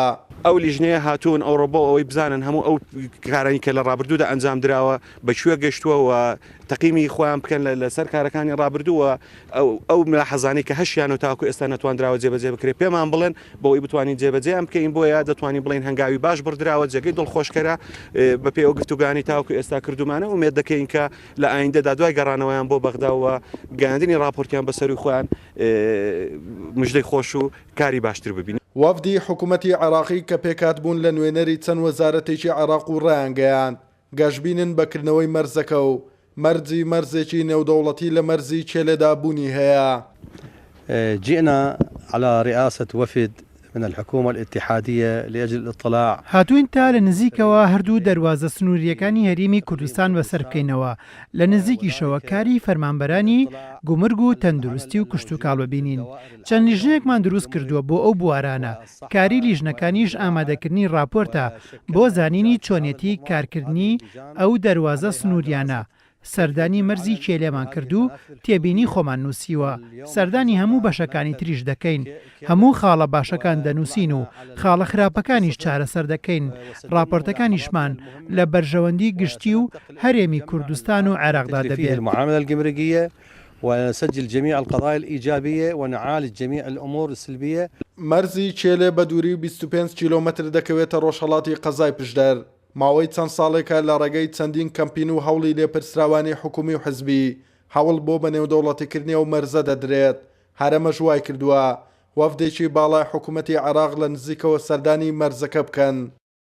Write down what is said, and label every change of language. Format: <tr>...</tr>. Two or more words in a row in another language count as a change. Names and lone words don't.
<ckb>ئەو لیژنەیە هاتوون ئەوڕۆبۆ ئەوەی بزانن هەموو ئەو کارانی کە لە ڕابردوودا ئەنجام درراوە بەکوێ گەشتووە تەقیمی خۆیان بکەن لەسەر کارەکانی ڕابردووە ئەو ملاحەزانی کە هەشیان و تاکو ئێستا نەتوانراوە جێبەجێ بکرێت پێمان بڵێن بۆی بتوانین جێبەجێیان بکەین بۆیە دەتوانین بڵین هەنگاوی باش بڕدراوە جێگەی دڵخۆشکەرە بە پێی ئەو گفتوگانی تاکو ئێستا کردومانە ومێد دەکەین کە لە ئایندەدا دوای گەڕانەوەیان بۆ بەغداوە گەاندنی راپۆرتیان بەسەروی خۆیان مژدەی خۆش و کاری باشتر ببین. وەفدی حکوومەتی عێراقی کە پێکات بوون لە نوێنەری چەند وەزارەتێکی عێراق و ڕایانگەیان گەشتبینن بەکردنەوەی مەرزەکە و مەرزێکی نێودەوڵەتی لە مەرزی چێلێدا بوونی هەیە.</ckb> <ar>جئنا على رئاسة وفد من الحكومة الاتحادية لأجل الاطلاع.</ar> <ckb>هاتوین تا لە نزیکەوە هەردوو دەواازە سنووریەکانی هەریمی کوردستان بەسەر بکەینەوە لە نزیکیشەوە کاری فەرمانبەرانی گومرگ و تەندروستی و کشت و کاڵ ببینین. چەند لیژنەیەکمان دروست کردووە بۆ ئەو بوارانە کاری لیژنەکانیش ئامادەکردنی راپۆرتە بۆ زانینی چۆنێتی کارکردنی ئەو دەواازە سنووریانە. سەردانی مەرزی کێلێمان کردو تێبینی خۆمان نووسیوە سەردانی هەموو بەشەکانی تریش دەکەین هەموو خاڵە باشەکان دەنووسین و خاڵە خراپەکانیش چارەسەر دەکەین. راپۆرتەکانیشمان لە بەرژەوەندی گشتی و هەرێمی کوردستان و عێراقدا دەبێت.</ckb> <ar>المعاملة الجمركية ونسجل جميع القضايا الإيجابية ونعالج جميع الأمور السلبية.</ar> <ckb>مەرزی چێلێ بە دووری 25 کیلۆمەتر دەکەوێتە ڕۆژهەڵاتی قەزای پشدەر. ماوەی چەند ساڵێکە لە ڕێگەی چەندین کەمپین و هەوڵی لێپرسراوانی حکومی و حزبی هەوڵ بۆ بە نێودەوڵەتیکردنی و مەرزە دەدرێت. هەرەمەش وای کردووە وەفدێکی باڵای حکوومەتی عێراق لە نزیکەوە سەردانی مەرزەکە بکەن.</ckb>